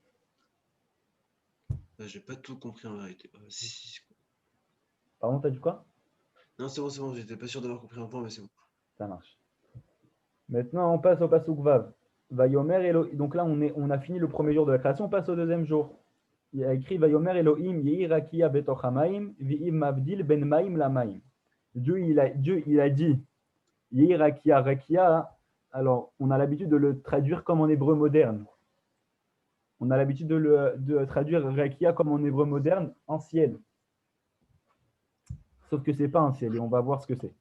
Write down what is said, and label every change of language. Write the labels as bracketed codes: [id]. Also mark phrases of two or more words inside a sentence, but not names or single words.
[fr] J'ai pas tout compris en vérité. Si. Pardon, t'as dit quoi? Non, c'est bon, j'étais pas sûr d'avoir compris un point, mais c'est bon. Ça marche. Maintenant, on passe au passouk Vav. [he] ויאמר אלהים. [fr] Donc là, on a fini le premier jour de la création, on passe au deuxième jour. Il y a écrit [he] ויאמר אלהים יהי רקיע בתוך המים ויהי מבדיל בין מים למים. [fr] Dieu, il a dit [he] יהי רקיע. [fr] Rakia, alors, on a l'habitude de le traduire comme en hébreu moderne. On a l'habitude de traduire Rakia comme en hébreu moderne, en ciel. Sauf que ce n'est pas un ciel, et on va voir ce que c'est.